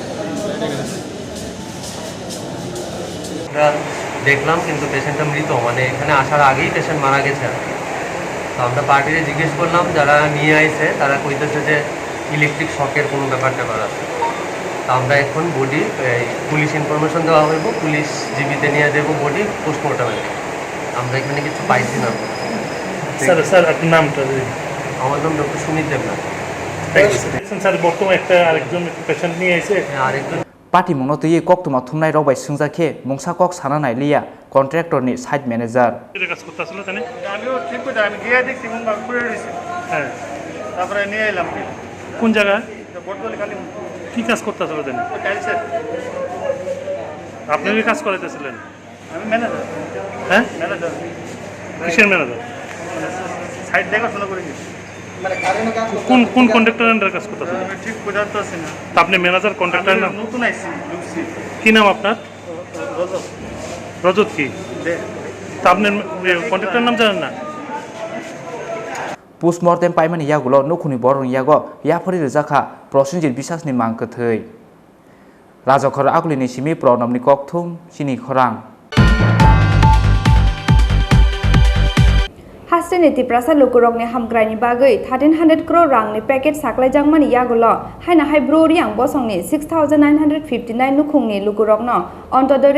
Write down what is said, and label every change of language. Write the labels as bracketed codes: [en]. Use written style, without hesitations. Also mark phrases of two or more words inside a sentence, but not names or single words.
[bn] আমরা দেখলাম কিন্তু পেশেন্টটা মৃত মানে এখানে আসার আগেই পেশেন্ট মারা গেছে তো আমরা পার্টিতে জিজ্ঞেস করলাম যারা নিয়ে আইছে তারা কইতেছে যে ইলেকট্রিক শকের কোনো ব্যাপার আছে তো আমরা এখন বডি পুলিশ ইনফরমেশন দেওয়া হইব পুলিশ জীবিতে নিয়ে যাবো বডি পোস্টমর্টমে আমরা এখানে কিছু পাইছি না স্যার আপনার নামটা আমার নাম ডক্টর সুমিত দেবনাথ স্যার বর্তমানে আরেকজন পেশেন্ট নিয়ে এসে আরেকজন [trp] पार्टी मुंनो तुई कक्तुमा थुमनाय रबाय सुंजाखे मुंसा कक सानानाय लिया कन्ट्रेक्टरनि [en] site manager [bn] কাজ করতে আসলে জানেন আমিও ঠিক করে আমি গিয়ে দেখছি মন ভাগ করে রয়েছে হ্যাঁ তারপরে নিয়ে এলাম কোন জায়গা বর্তমানে খালি কি কাজ করতে আসলে জানেন টাইলসের আপনি কি কাজ করাইতেছিলেন আমি ম্যানেজার হ্যাঁ ম্যানেজার কিসের ম্যানেজার সাইড দেখাশোনা করে গেছি কোন কোন কন্ট্রাক্টরের কাজ করতে আসলে আমি ঠিক বোঝাতে পারছি না তা আপনি ম্যানেজার কন্ট্রাক্টরের নাম নতুন আইসি ঢুকছি কি নাম আপনার রজব রজত কি দে তা আপনি কন্ট্রাক্টরের নাম জানেন না [trp] पोस्टमर्टेम पाइमानि यागुलो नुखुनि बरं यागो याफरि रजाखा प्रसन्जित बिसासनि मांकथै राजखर आगुलिनि सिमि प्रनमनि ककथुम सिनि खरां हास्टेनि तिप्रासा लुकुरकनि हामग्रानि बागै 1300 crore रांनि पेकेट साक्लायजांमानि यागुलो हायना हाय ब्रोरियां बसंनि 6959 नुखुंनि लुकुरकनो अन्तोदय